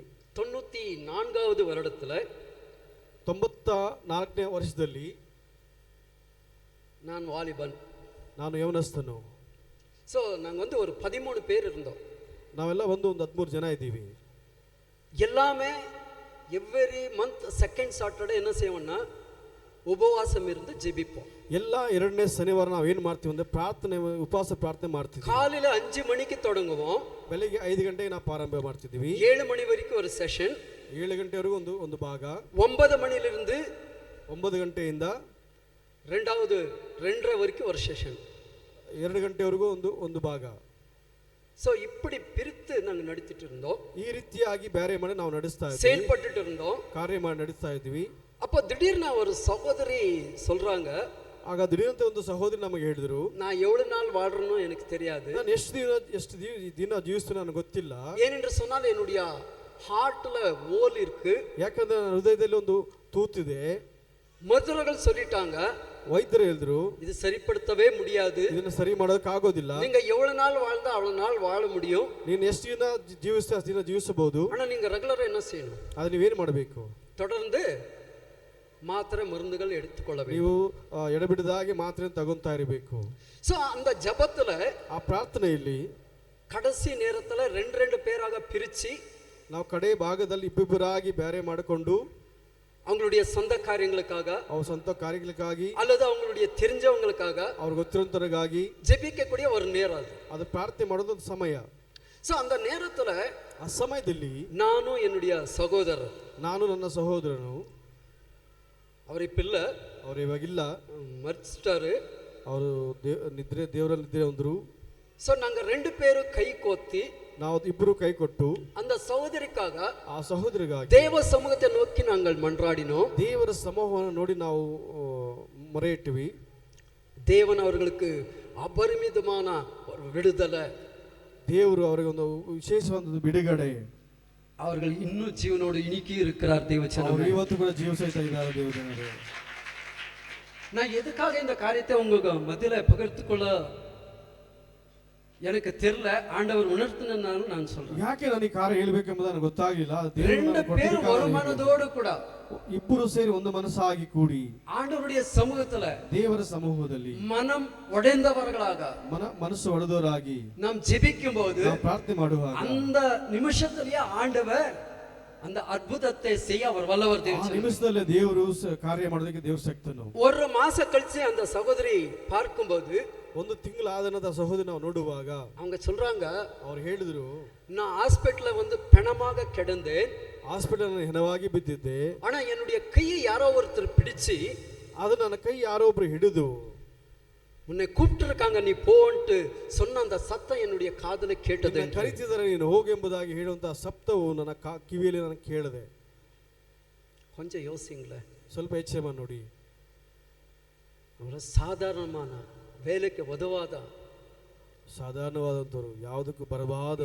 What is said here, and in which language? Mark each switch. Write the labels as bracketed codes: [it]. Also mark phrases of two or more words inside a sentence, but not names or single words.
[ta] 94வது வருடத்துல [kn] 94ನೇ ವರ್ಷದಲ್ಲಿ [ta] நான் வாலிபன். [kn] ನಾನು ಯವನಸ್ಥನು. [ta] ஸோ நாங்கள் ஒரு 13 பேர் இருந்தோம். [kn] ನಾವೆಲ್ಲ ಒಂದು 13 ಜನ ಇದ್ದೀವಿ. [ta] எல்லாமே [en] every month second Saturday [ta] என்ன செய்வோம்னா உபவாசம் இருந்து ஜெபிப்போம். [kn] ಎಲ್ಲ ಎರಡನೇ ಶನಿವಾರ ನಾವು ಏನು ಮಾಡ್ತೀವಿ ಅಂದ್ರೆ ಪ್ರಾರ್ಥನೆ ಉಪವಾಸ ಪ್ರಾರ್ಥನೆ ಮಾಡ್ತೀವಿ. [ta] காலையில 5 மணிக்கு தொடங்குவோம். [kn] ಬೆಳಿಗ್ಗೆ 5 ಗಂಟೆಗೆ ನಾವು ಪ್ರಾರಂಭ ಮಾಡ್ತಿದ್ದೀವಿ. [ta] 7 மணி வரைக்கும் ஒரு செஷன். [kn] 7 ಗಂಟೆವರೆಗೂ ಒಂದು ಭಾಗ. [ta] 9 மணியிலிருந்து [kn] 9 ಗಂಟೆಯಿಂದ [ta] 2:30 வரைக்கும் ஒரு செஷன். [kn] 2 ಗಂಟೆವರೆಗೂ ಒಂದು ಭಾಗ. [ta] ஸோ இப்படி பிரித்து நாங்கள் நடத்திட்டு இருந்தோம். [kn] ಈ ರೀತಿಯಾಗಿ ಬೇರೆ ಮಾಡಿ ನಾವು ನಡೆಸ್ತಾ ಇದ್ದೀವಿ, [ta] செயல்பட்டுட்டு இருந்தோம், [kn] ಕಾರ್ಯ ಮಾಡಿ ನಡೆಸ್ತಾ ಇದ್ದೀವಿ. [ta] அப்போ திடீர்னு ஒரு சகோதரி சொல்றாங்க, [kn] ಆಗ ದಿಢೀರಂತೆ ಒಂದು ಸಹೋದರಿ ನಮಗೆ ಹೇಳಿದ್ರು, [ta] நான் எவ்வளவு நாள் வாழ்றேனோ எனக்கு தெரியாது, [kn] ನಾನು ಎಷ್ಟು ದಿನ ಜೀವಿಸ್ತೀನಿ ನನಗೆ ಗೊತ್ತಿಲ್ಲ. [ta] ஏனென்று சொன்னால் என்னுடைய ஹார்ட்ல ஓல் இருக்கு. [kn] ಯಾಕಂದ್ರೆ ನನ್ನ ಹೃದಯದಲ್ಲಿ ಒಂದು ತೂತಿದೆ. [ta] மருத்துவர்கள் சொல்லிட்டாங்க, [kn] ವೈದ್ಯರು ಹೇಳಿದ್ರು, [ta] இது சரிப்படுத்தவே முடியாது, [kn] ಇದನ್ನ ಸರಿ ಮಾಡೋದಕ್ಕೆ ಆಗೋದಿಲ್ಲ. [ta] நீங்க எவ்வளவு நாள் வாழ்ந்தா அவ்வளவு நாள் வாழ முடியும், [kn] ನೀನು ಎಷ್ಟು ದಿನ ಜೀವಿಸ್ತೀಯ ಅಷ್ಟು ದಿನ ಜೀವಿಸಬಹುದು, [ta] ஆனா நீங்க ரெகுலரா என்ன செய்யணும், [kn] ಅದು ನೀವೇನು ಮಾಡಬೇಕು, [ta] தொடர்ந்து மாத்திரை மருந்துகள் எடுத்துக்கொள்ள வேண்டும். [kn] ನೀವು ಎಡಬಿಡದಾಗಿ ಮಾತ್ರ ತಗೊಂತಾ ಇರಬೇಕು. [ta] சோ அந்த ஜெபத்துல [kn] ಆ ಪ್ರಾರ್ಥನೆಯಲ್ಲಿ [ta] கடைசி நேரத்துல 2 பேராக பிரிச்சு [kn] ನಾವು ಕಡೆ ಭಾಗದಲ್ಲಿ ಇಬ್ಬಿಬ್ಬರಾಗಿ ಬೇರೆ ಮಾಡಿಕೊಂಡು [ta] அவங்களுடைய சொந்த காரியங்களுக்காக, [kn] ಅವ್ರ ಸ್ವಂತ ಕಾರ್ಯಗಳಿಗಾಗಿ [ta] அல்லது அவங்களுடைய தெரிஞ்சவங்களுக்காக, [kn] ಅವ್ರ ಗೊತ್ತಿರೋಂತರಿಗಾಗಿ [ta] ஜெபிக்கக்கூடிய ஒரு நேரம் [kn] ಅದು ಪ್ರಾರ್ಥನೆ ಮಾಡೋದು ಒಂದು ಸಮಯ. [ta] சோ அந்த நேரத்துல [kn] ಆ ಸಮಯದಲ್ಲಿ [ta] நானும் என்னுடைய சகோதரர், [kn] ನಾನು ನನ್ನ ಸಹೋದರನು, [ta] அவர் இப்ப இல்ல, [kn] ಅವ್ರು ಇವಾಗಿಲ್ಲ, [ta] மரிச்சிட்டாரு, [kn] ಅವರು ದೇವರಲ್ಲಿ ನಿದ್ರೆ ಅಂದ್ರು. [ta] சோ நாங்க 2 பேரும் ಕೈ கோத்தி [kn] ನಾವು ಇಬ್ಬರು ಕೈ ಕೊಟ್ಟು [ta] அந்த சகோதரிக்காக, [kn] ಆ ಸಹೋದರಿಗಾಗಿ [ta] தேவ சமூகத்தை நோக்கி நாங்கள் மன்றாடினோம். [kn] ದೇವರ ಸಮೂಹವನ್ನು ನೋಡಿ ನಾವು ಮೊರೆ ಇಟ್ಟಿವಿ. [ta] தேவன் அவர்களுக்கு அபரிமிதமான ஒரு விடுதலை, [kn] ದೇವರು ಅವರಿಗೆ ಒಂದು ವಿಶೇಷವಾದ ಬಿಡುಗಡೆ, [ta] அவர்கள் இன்னும் ஜீவனோடு இனிக்கி இருக்கிறார். [kn] ಅವರು [ta] தேவச்சனமே, [kn] ಇವತ್ತು ಕೂಡ ಜೀವಿಸ್ತಾ ಇದ್ದಾರೆ ದೇವಜನರೇ. [ta] நான் எதுக்காக இந்த காரியத்தை உங்களுக்கு மத்தியில பகிர்ந்துக்கொள்ள எனக்கு தெரியல, ஆண்டவர் உணர்த்தினாலும் நான் சொல்றேன். [kn] ಯಾಕೆ ನಾನು ಈ ಕಾರ್ಯ ಹೇಳ್ಬೇಕೆಂಬುದು ನನಗೆ ಗೊತ್ತಾಗಲಿಲ್ಲ. [ta] 2 பேர் ஒரு மனதோடு கூட [kn] ಇಬ್ಬರು ಸೇರಿ ಒಂದು ಮನಸ್ಸಾಗಿ ಕೂಡಿ [ta] ஆண்டவருடைய சமூகத்துல [kn] ದೇವರ ಸಮೂಹದಲ್ಲಿ [ta] மனம் உடைந்தவர்களாக [kn] ಮನಸ್ಸು ಒಡೆದವರಾಗಿ [ta] நாம் ஜெபிக்கும் போது [kn] ನಾವು ಪ್ರಾರ್ಥನೆ ಮಾಡುವಾಗ [ta] அந்த நிமிஷத்திலேயே ஆண்டவர் அந்த அற்புதத்தை செய்ய அவர் வல்லவர். [kn] ಆ ನಿಮಿಷದಲ್ಲೇ ದೇವರು ಕಾರ್ಯ ಮಾಡೋದಕ್ಕೆ ದೇವ್ರ ಶಕ್ತನು. [ta] ஒரு மாசம் கழிச்சு அந்த சகோதரி பார்க்கும்போது, [kn] ಒಂದು ತಿಂಗಳಾದ ಸಹೋದರಿ ನಾವು ನೋಡುವಾಗ [ta] அவங்க சொல்றாங்க, [kn] ಅವ್ರು ಹೇಳಿದ್ರು, [ta] நான் ஹாஸ்பிட்டல்ல பிணமாக கிடந்தேன், [kn] ಹಾಸ್ಪಿಟಲ್ ಹೆಣವಾಗಿ ಬಿದ್ದಿದ್ದೆ, [ta] ஆனா என்னுடைய கையை யாரோ ஒருத்தர் பிடிச்சு, [kn] ಅದು ನನ್ನ ಕೈ ಯಾರೋ ಒಬ್ರು ಹಿಡಿದು [ta] உன்னை கூப்பிட்டு இருக்காங்க நீ போன்ட்டு சொன்ன அந்த சத்தம் என்னுடைய காதுல கேட்டது. [kn] ಕರೀತಿದ್ದಾರೆ ನೀನು ಹೋಗು ಎಂಬುದಾಗಿ ಹೇಳುವಂತಹ ಸಪ್ತವು ನನ್ನ ಕಿವಿಯಲ್ಲಿ ನನಗೆ ಕೇಳಿದೆ. [ta] கொஞ்சம் யோசிங்களேன், [kn] ಸ್ವಲ್ಪ ಯೋಚನೆ ಮಾಡಿ ನೋಡಿ. [ta] ஒரு சாதாரணமான வேலைக்கு உதவாத [kn] ಸಾಧಾರಣವಾದಂತವರು ಯಾವುದಕ್ಕೂ ಬರಬಾದ